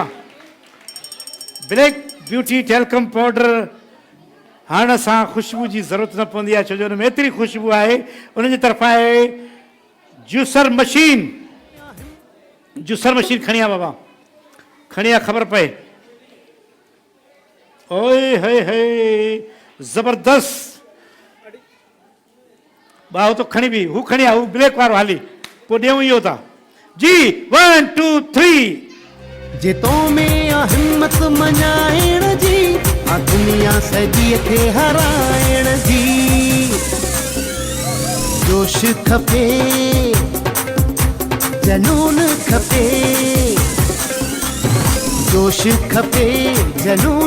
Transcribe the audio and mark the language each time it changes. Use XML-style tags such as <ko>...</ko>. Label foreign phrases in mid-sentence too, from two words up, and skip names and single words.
<sd>ब्लैक ब्यूटी टेलकम पाउडर हाणे असां ख़ुशबू जी ज़रूरत न पवंदी आहे, छो जो हुन में एतिरी ख़ुशबू आहे। उनजी तरफ़ां आहे</sd> <en>juicer machine. juicer machine</en> <sd>खणी आ बाबा, खणी आ ख़बर पए। ओए हे ज़बरदस्त। बाहो तो खणी बि, हू खणी आ, हू ब्लैक वारो हाली, पोइ ॾियूं इहो था जी। 1 2 3। जे तो में आ हिम्मत मञाइण जी, आ दुनिया सॼी खे हराइण जी। जोश खपे जनून खपे जोश खपे जनून</sd>